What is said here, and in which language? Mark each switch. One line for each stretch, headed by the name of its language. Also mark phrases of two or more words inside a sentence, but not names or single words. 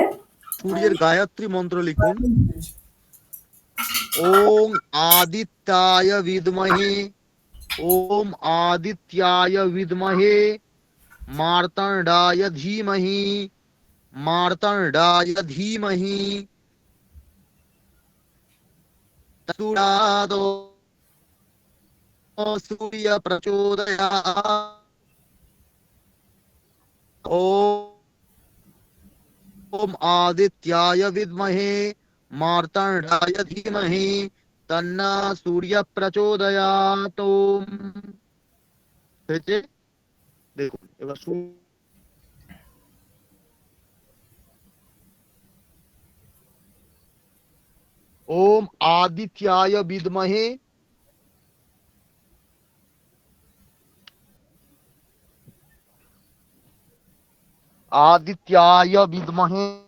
Bangla: সূর্যের গায়ত্রী মন্ত্র লিখুন।
Sanskrit: ওং আদিত্যায় বিদ্মহে, ওম আদিত্যায় বিদ্মহে, মার্তণ্ডায় ধীমহি, মার্তণ্ডায় ধীমহি, তৎপুরাদো सूर्य प्रचोदयात्। ओम आदित्याय विद्महे मार्तण्डाय धीमहि तन्ना सूर्य प्रचोदयात्।
Bangla: ओम। হয়েছে? দেখুন এবার
Sanskrit: ओम आदित्याय विद्महे, आदित्याय विद्महे